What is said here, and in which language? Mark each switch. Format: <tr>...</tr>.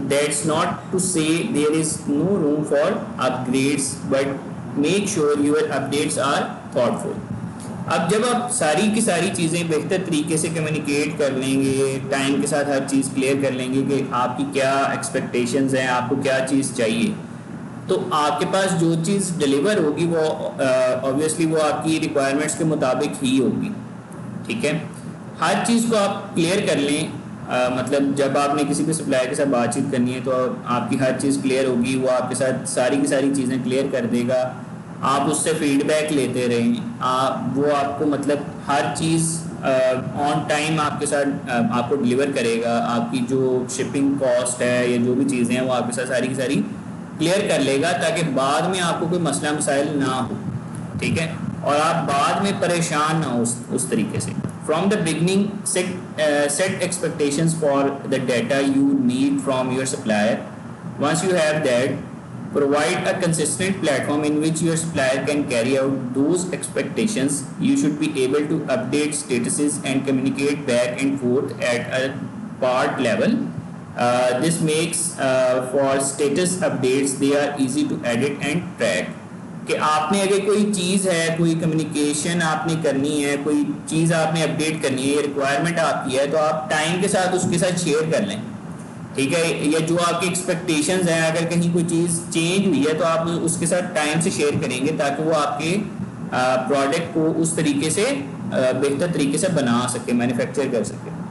<en>That's not to say there is no room for upgrades, but make sure your updates are thoughtful.</en> <ur>اب جب آپ ساری کی ساری چیزیں بہتر طریقے سے کمیونیکیٹ کر لیں گے, ٹائم کے ساتھ ہر چیز کلیئر کر لیں گے کہ آپ کی کیا ایکسپیکٹیشنز ہیں, آپ کو کیا چیز چاہیے, تو آپ کے پاس جو چیز ڈلیور ہوگی وہ آبویسلی وہ آپ کی ریکوائرمنٹس کے مطابق ہی ہوگی. ٹھیک ہے, ہر چیز کو آپ کلیئر کر لیں. مطلب جب آپ نے کسی بھی سپلائر کے ساتھ بات چیت کرنی ہے تو آپ کی ہر چیز کلیئر ہوگی, وہ آپ کے ساتھ ساری کی ساری چیزیں کلیئر کر دے گا. آپ اس سے فیڈ بیک لیتے رہیں, وہ آپ کو مطلب ہر چیز آن ٹائم آپ کے ساتھ آپ کو ڈلیور کرے گا. آپ کی جو شپنگ کاسٹ ہے یا جو بھی چیزیں ہیں وہ آپ کے ساتھ ساری کی ساری کلیئر کر لے گا, تاکہ بعد میں آپ کو کوئی مسئلہ مسائل نہ ہو. ٹھیک ہے, اور آپ بعد میں پریشان نہ ہو اس طریقے سے.</ur> <en>From the beginning set expectations for the data you need from your supplier. Once you have that, Provide a consistent platform in which your supplier can carry out those expectations. You should be able to update statuses and communicate back and forth at a part level. This makes for status updates, they are easy to edit and track.</en> <ur>کہ آپ نے اگر کوئی چیز ہے, کوئی communication آپ نے کرنی ہے, کوئی چیز آپ نے اپڈیٹ کرنی ہے, یہ ریکوائرمنٹ آپ کی ہے, تو آپ ٹائم کے ساتھ اس کے ساتھ شیئر کر لیں, ٹھیک ہے. یا جو آپ کی ایکسپیکٹیشنز ہیں, اگر کہیں کوئی چیز چینج ہوئی ہے تو آپ اس کے ساتھ ٹائم سے شیئر کریں گے تاکہ وہ آپ کے پروڈکٹ کو اس طریقے سے بہتر طریقے سے بنا سکے, مینوفیکچر کر سکے.</ur>